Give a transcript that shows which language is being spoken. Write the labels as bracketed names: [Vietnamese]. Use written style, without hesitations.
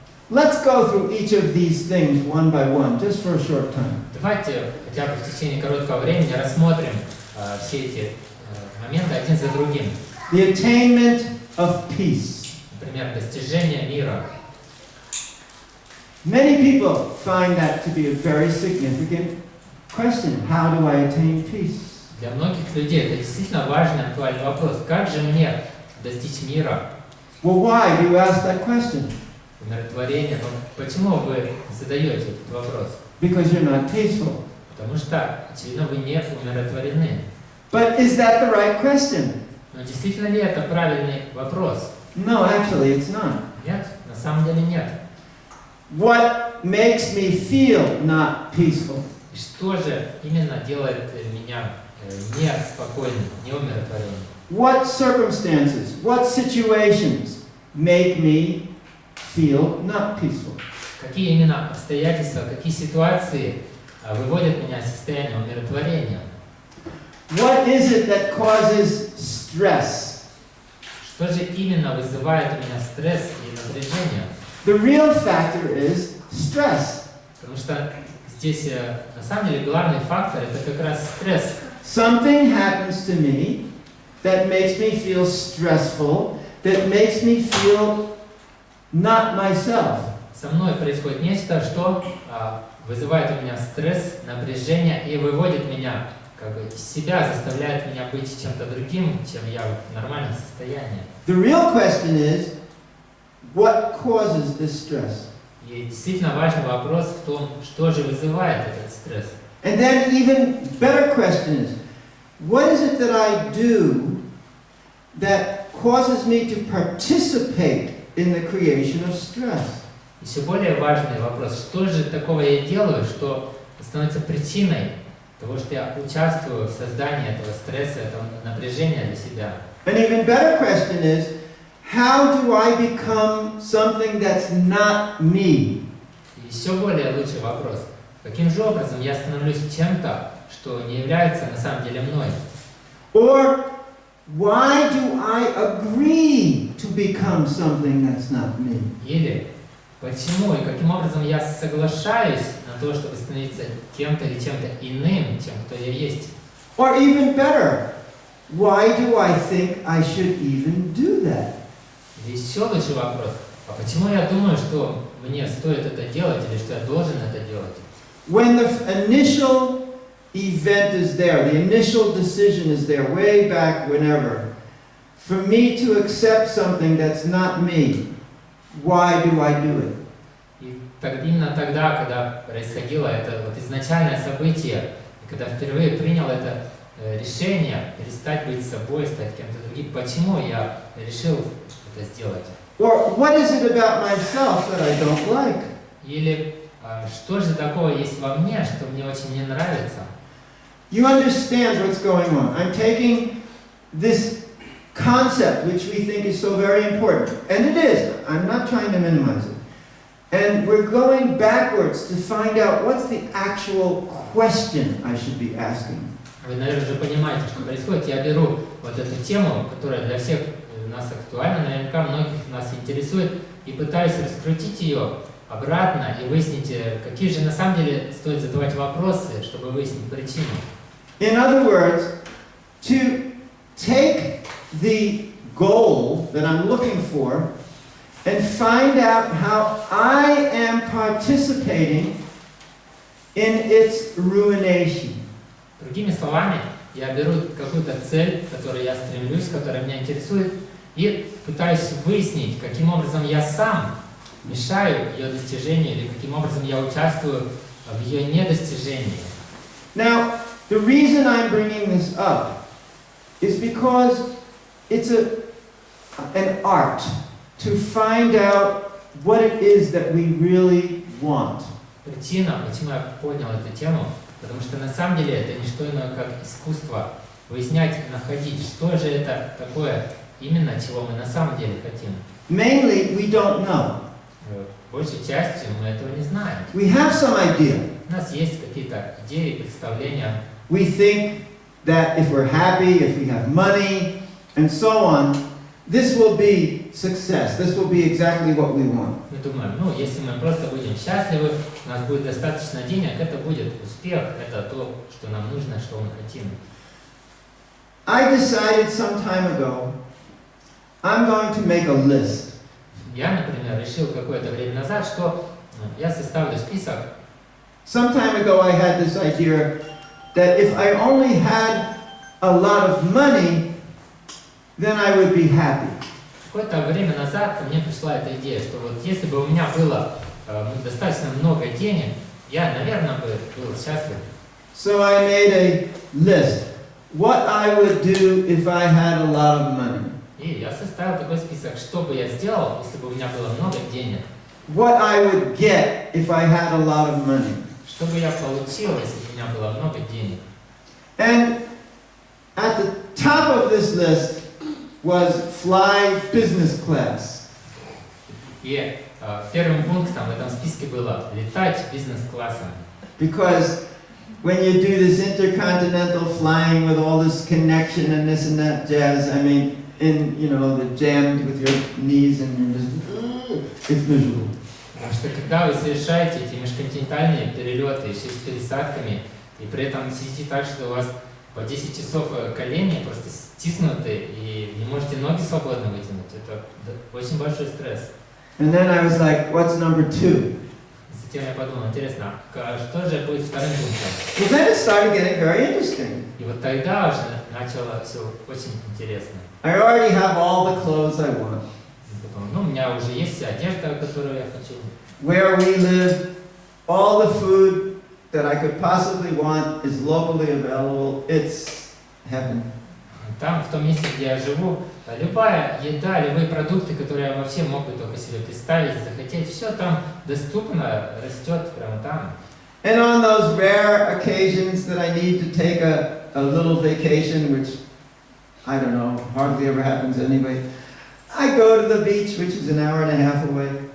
[English] Let's go through each of these things one by one, just for a short time. [Russian] Давайте хотя бы в течение короткого времени рассмотрим все эти моменты один за другим. [English] The attainment of peace. [Russian] Например, достижение мира. [English] Many people find that to be a very significant question. How do I attain peace? [Russian] Для многих людей это действительно важный, актуальный вопрос. Как же мне достичь мира? [English] Well, why do you ask that question? [Russian] Умиротворение. Почему вы задаете этот вопрос? [English] Because you're not peaceful. [Russian] Потому что, очевидно, вы не умиротворены. [English] But is that the right question? [Russian] Но действительно ли это правильный вопрос? [English] No, actually, it's not. [Russian] Нет, на самом деле нет. [English] What makes me feel not peaceful? [Russian] И что же именно делает меня неспокойным, неумиротворенным? [English] What circumstances, what situations make me feel not peaceful? [Russian] Какие именно обстоятельства, какие ситуации выводят меня из состояния умиротворения? [English] What is it that causes stress? [Russian] Что же именно вызывает у меня стресс и напряжение? [English] The real factor is stress. [Russian] Потому что здесь на самом деле главный фактор это как раз стресс. [English] Something happens to me that makes me feel stressful, that makes me feel not myself. [Russian] Со мной происходит нечто, что вызывает у меня стресс, напряжение и выводит меня как бы из себя, заставляет меня быть чем-то другим, чем я в нормальном состоянии. [English] The real question is, what causes this stress? [Russian] И действительно важный вопрос в том, что же вызывает этот стресс. [English] And then even better question is, what is it that I do that causes me to participate in the creation of stress? [Russian] Еще более важный вопрос, что же такого я делаю, что становится причиной того, что я участвую в создании этого стресса, этого напряжения для себя. [English] An even better question is, how do I become something that's not me? [Russian] И еще более лучший вопрос, каким же образом я становлюсь чем-то, что не является на самом деле мной? [English] Or why do I agree to become something that's not me? [Russian] Или почему и каким образом я соглашаюсь на то, чтобы становиться кем-то или чем-то иным, чем кто я есть? [English] Or even better, why do I think I should even do that? [Russian] Или еще лучший вопрос, а почему я думаю, что мне стоит это делать или что я должен это делать? [English] When the initial event is there, the initial decision is there, way back whenever, for me to accept something that's not me, why do I do it? [Russian] И именно тогда, когда происходило это вот изначальное событие, и когда впервые принял это решение перестать быть собой, стать кем-то другим, почему я решил это сделать? [English] Or what is it about myself that I don't like? [Russian] Или что же такого есть во мне, что мне очень не нравится? [English] You understand what's going on. I'm taking this concept, which we think is so very important, and it is. I'm not trying to minimize it. And we're going backwards to find out what's the actual question I should be asking. [Russian] Вы, наверное, уже понимаете, что происходит. Я беру вот эту тему, которая для всех нас актуальна, наверняка многих нас интересует, и пытаюсь раскрутить ее обратно и выяснить, какие же на самом деле стоит задавать вопросы, чтобы выяснить причину. [English] In other words, to take the goal that I'm looking for and find out how I am participating in its ruination. [Russian] Другими словами, я беру какую-то цель, к которой я стремлюсь, которая меня интересует, и пытаюсь выяснить, каким образом я сам мешаю ее достижению или каким образом я участвую в ее недостижении. [English] Now, the reason I'm bringing this up is because it's an art to find out what it is that we really want. [Russian] Причина, почему я поднял эту тему, потому что на самом деле это не что иное, как искусство выяснять и находить, что же это такое именно, чего мы на самом деле хотим. [English] Mainly, we don't know. [Russian] Большей частью мы этого не знаем. [English] We have some idea. [Russian] У нас есть какие-то идеи, представления. [English] We think that if we're happy, if we have money, and so on, this will be success. This will be exactly what we want. [Russian] Мы думаем, ну, если мы просто будем счастливы, у нас будет достаточно денег, это будет успех, это то, что нам нужно, что мы хотим. [English] I decided some time ago, I'm going to make a list. [Russian] Я, например, решил какое-то время назад, что я составлю список. [English] Some time ago I had this idea that if I only had a lot of money, then I would be happy. [Russian] Какое-то время назад ко мне пришла эта идея, что вот если бы у меня было достаточно много денег, я, наверное, бы был счастлив. [English] So I made a list what I would do if I had a lot of money. [Russian] И я составил такой список, что бы я сделал, если бы у меня было много денег. [English] What I would get if I had a lot of money. [Russian] Что бы я получил, если бы у меня было много денег. [English] And at the top of this list was fly business class. [Russian] И первым пунктом в этом списке было летать бизнес-классом. [English] Because when you do this intercontinental flying with all this connection and this and that jazz, I mean, the jammed with your knees and you're just, it's miserable. [Russian] Потому что когда вы совершаете эти межконтинентальные перелеты, еще с пересадками, и при этом сидите так, что у вас по 10 часов колени просто стиснуты, и не можете ноги свободно вытянуть, это очень большой стресс. [English] And then I was like, what's number 2? [Russian] Затем я подумал, интересно, что же будет вторым пунктом? [English] Well, then it started getting very interesting. [Russian] И вот тогда уже начало все очень интересно. [English] I already have all the clothes I want. [Russian] У меня уже есть вся одежда, которую я хочу. [English] Where we live, all the food that I could possibly want is locally available. It's heaven. [Russian] Там, в том месте, где я живу, любая еда, любые продукты, которые я вообще мог бы только себе представить, захотеть, все там доступно, растет прямо там. [English] And on those rare occasions that I need to take a little vacation, which I don't know, hardly ever happens anyway, I go to the beach, which is an hour and a half away.